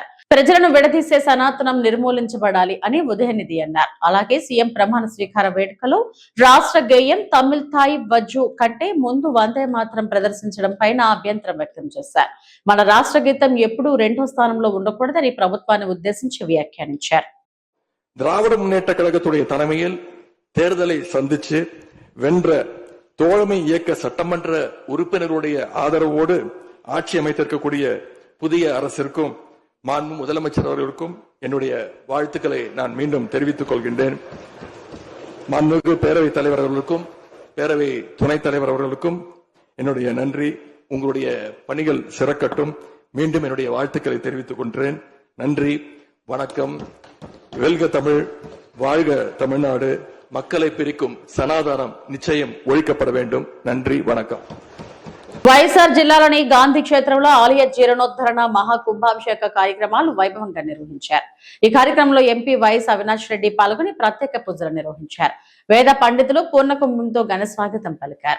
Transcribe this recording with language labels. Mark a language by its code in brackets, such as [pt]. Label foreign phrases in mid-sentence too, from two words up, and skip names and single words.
[te] ప్రజలను విడదీసే సనాతనం నిర్మూలించబడాలి అని ఉదయనిధి అన్నారు. అలాగే సీఎం ప్రమాణ స్వీకార వేడుకలో రాష్ట్ర గేయం తమిళ్ థాయ్ వజ్జు కంటే ముందు వందే మాత్రం ప్రదర్శించడం పైన అభ్యంతరం వ్యక్తం చేశారు. మన రాష్ట్ర గీతం ఎప్పుడూ రెండో స్థానంలో ఉండకూడదని ప్రభుత్వాన్ని ఉద్దేశించి వ్యాఖ్యానించారు. [ta] திராவிட முன்னேற்ற கழகத்துடைய தலைமையில் தேர்தலை சந்திச்சு வென்ற தோழமை இயக்க சட்டமன்ற உறுப்பினருடைய ஆதரவோடு ஆட்சி அமைத்திருக்கக்கூடிய புதிய அரசிற்கும் மாண்பு முதலமைச்சர் அவர்களுக்கும் என்னுடைய வாழ்த்துக்களை நான் மீண்டும் தெரிவித்துக் கொள்கின்றேன். மாண்புமிகு பேரவைத் தலைவர் அவர்களுக்கும் பேரவை துணைத் தலைவர் அவர்களுக்கும் என்னுடைய நன்றி. உங்களுடைய பணிகள் சிறக்கட்டும். மீண்டும் என்னுடைய வாழ்த்துக்களை தெரிவித்துக் கொள்கிறேன். நன்றி, வணக்கம். வெல்க தமிழ், வாழ்க தமிழ்நாடு. மக்களை பிரிக்கும் சனாதானம் நிச்சயம் ஒழிக்கப்பட வேண்டும். நன்றி வணக்கம். [te] వైఎస్ఆర్ జిల్లాలోని గాంధీ క్షేత్రంలో ఆలయ జీర్ణోద్ధరణ మహాకుంభాభిషేక కార్యక్రమాలు వైభవంగా నిర్వహించారు. ఈ కార్యక్రమంలో ఎంపీ వైఎస్ అవినాష్ రెడ్డి పాల్గొని ప్రత్యేక పూజలు నిర్వహించారు. వేద పండితులు పూర్ణకుంభంతో ఘన స్వాగతం పలికారు.